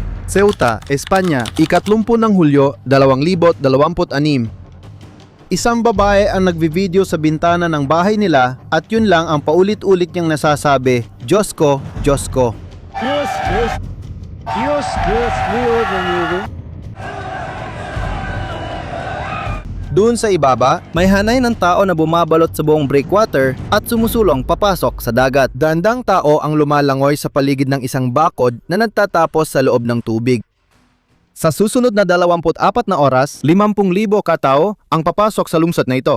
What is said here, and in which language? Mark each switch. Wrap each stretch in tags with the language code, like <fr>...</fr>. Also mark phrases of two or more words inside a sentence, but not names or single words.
<tl>Ceuta, Espanya, 30 ng Hulyo 2026. Isang babae ang nagbi-video sa bintana ng bahay nila at yun lang ang paulit-ulit niyang nasasabi, Diyos ko, Diyos ko.</tl> <es>Dios, Dios, Dios, Dios mío de mi vida.</es> <tl>Doon sa ibaba, may hanay ng tao na bumabalot sa buong breakwater at sumusulong papasok sa dagat. Dandang tao ang lumalangoy sa paligid ng isang bakod na nagtatapos sa loob ng tubig. Sa susunod na 24 na oras, 50,000 katao ang papasok sa lungsod na ito.</tl>